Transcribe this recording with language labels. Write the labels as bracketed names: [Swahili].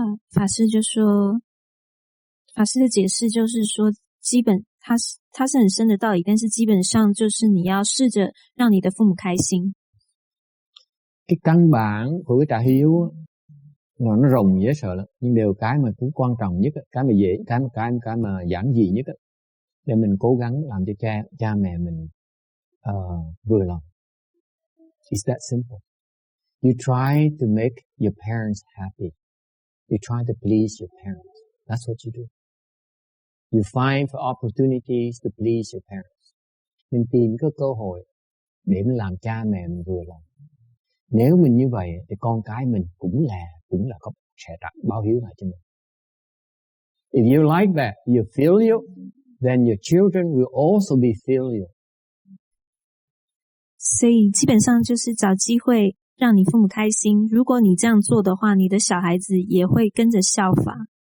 [Chinese] 法师就说，法师的解释就是说，基本它是很深的道理，但是基本上就是你要试着让你的父母开心。 [Vietnamese] Cái căn bản của cái trả hiếu nó rộng dễ sợ lắm, nhưng điều cái mà cũng quan trọng nhất, cái mà dễ, cái mà giản dị nhất để mình cố gắng làm cho cha mẹ mình vừa lòng. [English] It's that simple. You try to make your parents happy. You try to please your parents. That's what you do. You find opportunities to please your parents. [Vietnamese] Mình tìm cái cơ hội để mình làm cha mẹ mình vừa lòng. Nếu mình như vậy thì con cái mình cũng là sẽ báo hiếu lại cho mình. [English] If you like that, you filial, then your children will also be filial. [Chinese] 所以基本上就是找机会让你父母开心。如果你这样做的话，你的小孩子也会跟着效法。